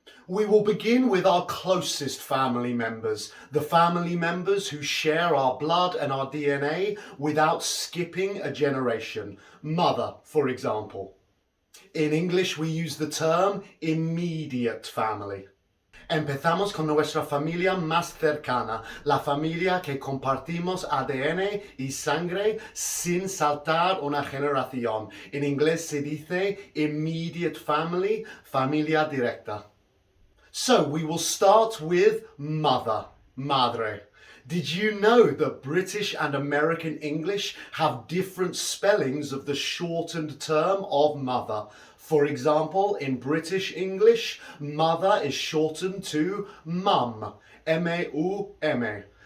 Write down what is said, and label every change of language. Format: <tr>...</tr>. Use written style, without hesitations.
<en>We will begin with our closest family members, the family members who share our blood and our DNA without skipping a generation. Mother, for example. In English, we use the term immediate family.</en> <es>Empezamos con nuestra familia más cercana, la familia que compartimos ADN y sangre sin saltar una generación. En inglés se dice</es> <en>immediate family,</en> <es>familia directa.</es> <en>So we will start with mother, madre. Did you know that British and American English have different spellings of the shortened term of mother? For example, in British English, mother is shortened to mum, M-A-U-M-A.</en>